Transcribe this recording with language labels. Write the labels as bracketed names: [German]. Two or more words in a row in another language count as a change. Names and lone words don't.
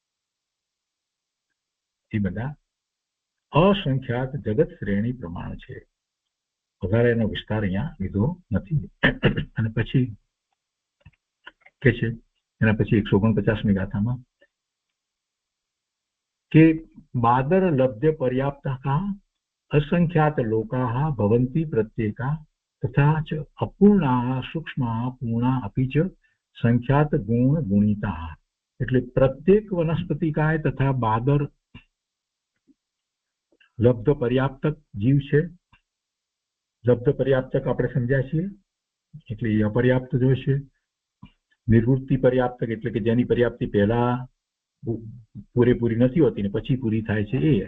[Gujarati] એ બધા અસંખ્યાત જગત શ્રેણી પ્રમાણ છે. વધારે એનો વિસ્તાર અહીંયા લીધો નથી. અને પછી કે છે એના પછી 149મી ગાથામાં કે બાદર લબ્ધ્ય પર્યાપ્તા [Sanskrit] असंख्यात लोकाः भवन्ति प्रत्येका तथा च अपूर्णाः सूक्ष्माः पूर्णा अपि च संख्यात गुण गुणिताः. [Gujarati] એટલે પ્રત્યેક વનસ્પતિકાય તથા બાદર લબ્ધ પર્યાપ્તક જીવ છે. લબ્ધ પર્યાપ્તક આપણે સમજ્યા છીએ, એટલે એ અપર્યાપ્ત જોઈશે. નિવૃત્તિ પર્યાપ્તક એટલે કે જેની પર્યાપ્તિ પહેલા પૂરેપૂરી નથી હોતી ને પછી પૂરી થાય છે એ.